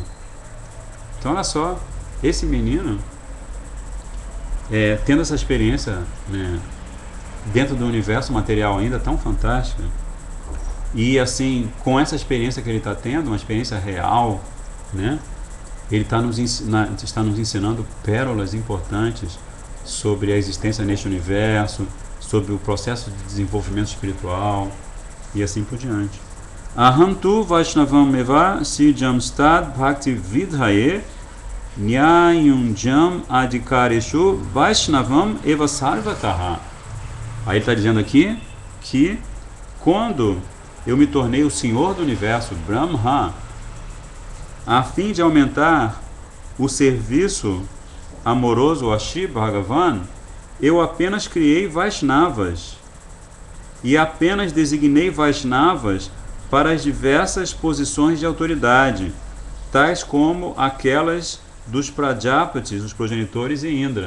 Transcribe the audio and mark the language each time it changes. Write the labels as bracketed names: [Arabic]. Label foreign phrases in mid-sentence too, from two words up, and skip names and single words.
[Portuguese] Então, olha só, esse menino tendo essa experiência, né, dentro do universo material ainda tão fantástica, e assim, com essa experiência que ele está tendo, uma experiência real, né, ele está nos ensinando pérolas importantes sobre a existência neste universo, sobre o processo de desenvolvimento espiritual e assim por diante. [Sanskrit] अहन्तु वैष्णवम् एव सृजंस् तद् भक्ति विधये न्ययुञ्जम् अधिकारेषु वैष्णवम् एव सर्वतः. [Portuguese] Aí ele está dizendo aqui que quando eu me tornei o Senhor do Universo, Brahma, a fim de aumentar o serviço amoroso a Shri Bhagavan, eu apenas criei Vaishnavas e apenas designei Vaishnavas para as diversas posições de autoridade, tais como aquelas dos Prajapatis, os progenitores, e Indra.